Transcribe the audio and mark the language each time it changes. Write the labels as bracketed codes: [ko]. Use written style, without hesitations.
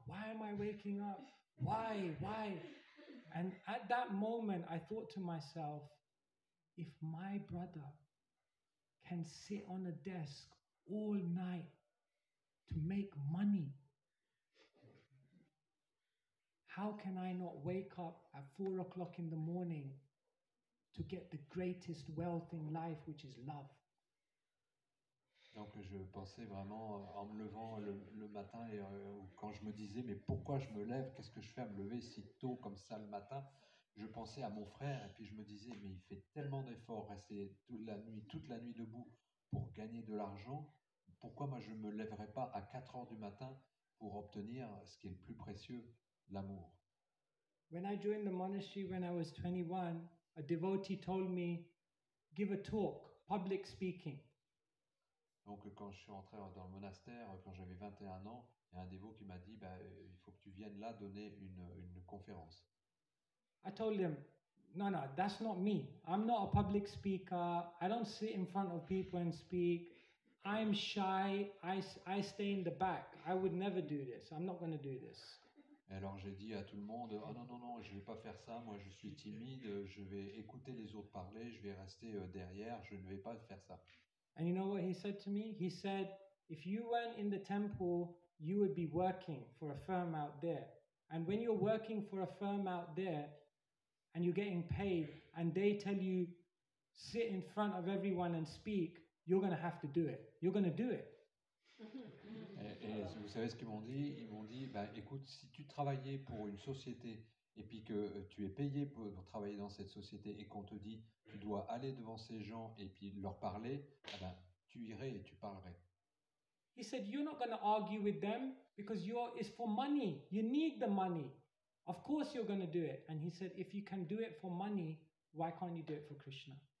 [en] Why am I waking up? Why? And at that moment, I thought to myself, if my brother can sit on a desk all night to make money, how can I not wake up at 4 o'clock in the morning to get the greatest wealth in life, which is love? [fr] Donc je pensais vraiment en me levant le matin et quand je me disais mais pourquoi je me lève, qu'est-ce que je fais à me lever si tôt comme ça le matin, je pensais à mon frère et puis je me disais mais il fait tellement d'efforts, rester toute la nuit debout pour gagner de l'argent, pourquoi moi je ne me lèverais pas à 4 heures du matin pour obtenir ce qui est le plus précieux, l'amour. [en] When I joined the monastery when I was 21, a devotee told me, give a talk, public speaking. [fr] Donc quand je suis entré dans le monastère, quand j'avais 21 ans, il y a un dévot qui m'a dit il faut que tu viennes là donner une conférence. [en] I told him, no, that's not me. I'm not a public speaker. I don't sit in front of people and speak. I'm shy. I stay in the back. I would never do this. I'm not going to do this. [fr] Et alors j'ai dit à tout le monde, oh non, je ne vais pas faire ça, moi je suis timide, je vais écouter les autres parler, je vais rester derrière, je ne vais pas faire ça. [en] And you know what he said to me? He said, if you weren't in the temple, you would be working for a firm out there. And when you're working for a firm out there and you're getting paid and they tell you, sit in front of everyone and speak, you're going to have to do it. You're going to do it. [fr] Et vous savez ce qu'ils m'ont dit? Ils m'ont dit, écoute, si tu travaillais pour une société et puis que tu es payé pour travailler dans cette société et qu'on te dit, tu dois aller devant ces gens et puis leur parler, tu irais et tu parlerais. [en] He said, you're not going to argue with them because it's for money. You need the money. Of course you're going to do it. And he said, if you can do it for money, why can't you do it for Krishna?